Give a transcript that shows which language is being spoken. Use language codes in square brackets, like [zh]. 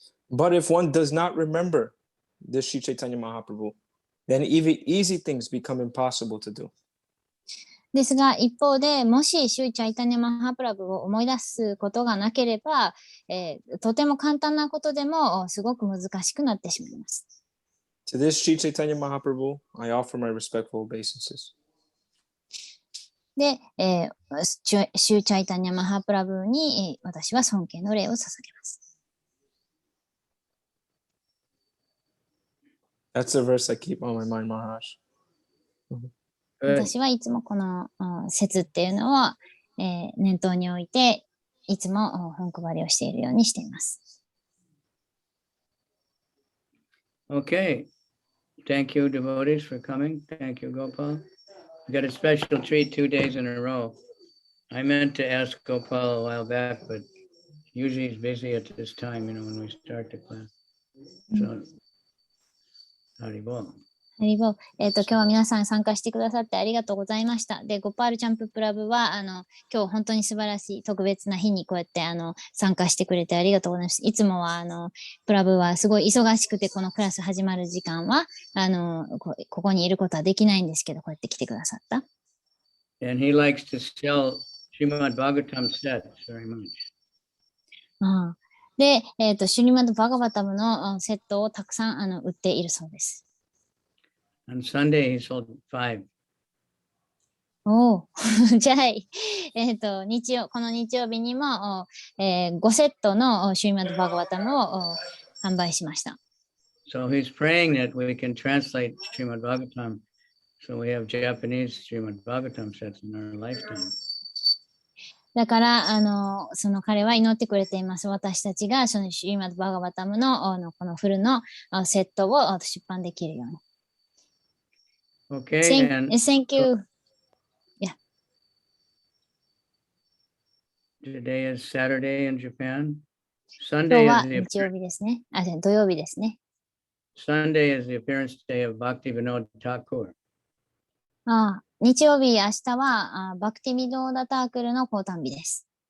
[en] But if one does not remember the Sri Chaitanya Mahaprabhu, then even easy things become impossible to do. [ja] ですが、一方で、もしシューチャイタニャマハプラブを思い出すことがなければ、とても簡単なことでもすごく難しくなってしまいます。 [en] To this Sri Chaitanya Mahaprabhu, I offer my respectful obeisances. [ja] で、シューチャイタニャマハプラブに、私は尊敬の礼を捧げます。 [en] That's a verse I keep on my mind, Maharaj. [ja] 私はいつもこの説っていうのを、念頭に置いて、いつも本配りをしているようにしています。 [en] Okay. Thank you, devotees, for coming. Thank you, Gopal. We got a special treat 2 days in a row. I meant to ask Gopal a while back, but usually he's busy at this time, when we start the class. So, Haribol. [ja] 今日は皆さん参加してくださってありがとうございました。で、ゴパールチャンププラブは、今日本当に素晴らしい特別な日にこうやって参加してくれてありがとうございます。いつもはプラブはすごい忙しくて、このクラス始まる時間は、ここにいることはできないんですけど、こうやって来てくださった。 [en] And he likes to sell Srimad Bhagavatam sets very much. [ja] で、シュリマッド・バガバタムのセットをたくさん売っているそうです。 [en] On Sunday, he sold 5. [ja] じゃあ、この日曜日にも、5セットのシュリマッド・バガバタムを販売しました。 [en] So he's praying that we can translate Srimad Bhagavatam So we have Japanese Srimad Bhagavatam sets in our lifetime. [ja] だから、その彼は祈ってくれています。私たちが、そのシリマッド・バガバタムの、このフルのセットを出版できるように。 [en] Okay. And Thank you. Yeah. Today is Saturday in Japan. [ja] 今日 [en] Sunday [ja] は [en] is the [ja] 日曜日ですね。土曜日ですね。 [en] Sunday is the appearance day of Bhaktivinoda Thakur. [ja] 日曜日、明日はバクティミドーダタークルの降誕日です。